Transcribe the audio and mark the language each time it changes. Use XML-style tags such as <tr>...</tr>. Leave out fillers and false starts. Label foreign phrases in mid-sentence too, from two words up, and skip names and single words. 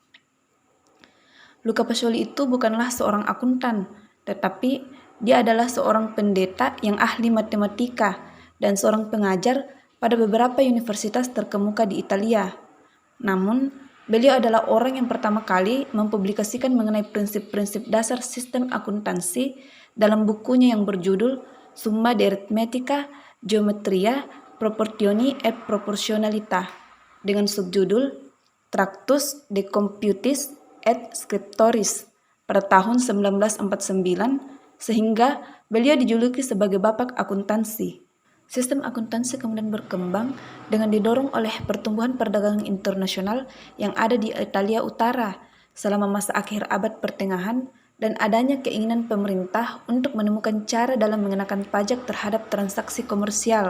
<id>Luca Pacioli itu bukanlah seorang akuntan, tetapi dia adalah seorang pendeta yang ahli matematika dan seorang pengajar pada beberapa universitas terkemuka di Italia. Namun, beliau adalah orang yang pertama kali mempublikasikan mengenai prinsip-prinsip dasar sistem akuntansi dalam bukunya yang berjudul Summa de Arithmetica, Geometria, Proportioni et Proportionalita dengan subjudul Tractus de Computis et Scriptoris pada tahun 1949, sehingga beliau dijuluki sebagai bapak akuntansi. Sistem akuntansi kemudian berkembang dengan didorong oleh pertumbuhan perdagangan internasional yang ada di Italia Utara selama masa akhir abad pertengahan dan adanya keinginan pemerintah untuk menemukan cara dalam mengenakan pajak terhadap transaksi komersial.</id>